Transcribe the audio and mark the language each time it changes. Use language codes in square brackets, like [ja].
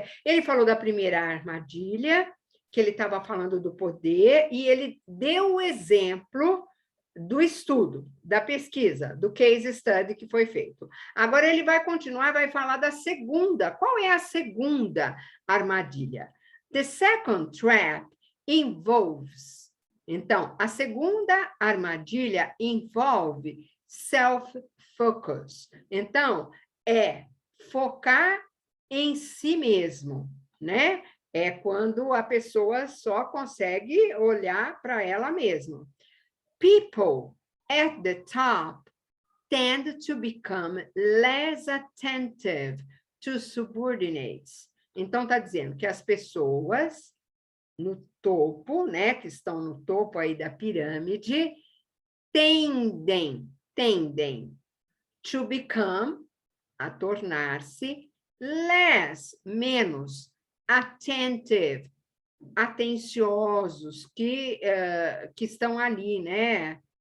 [pt] Ele falou da primeira armadilha, que ele estava falando do poder, e ele deu o exemplo do estudo, da pesquisa, do case study que foi feito. Agora ele vai continuar, vai falar da segunda. Qual é a segunda armadilha? [en] The second trap involves... [pt] Então, a segunda armadilha envolve self-focus. Então, é focar em si mesmo, né? É quando a pessoa só consegue olhar para ela mesma. [en] People at the top tend to become less attentive to subordinates. [pt] Então, está dizendo que as pessoas no topo, né, que estão no topo aí da pirâmide, tendem [en] to become, [pt] a tornar-se, menos, [en] attentive, [pt] atenciosos, que estão ali, né?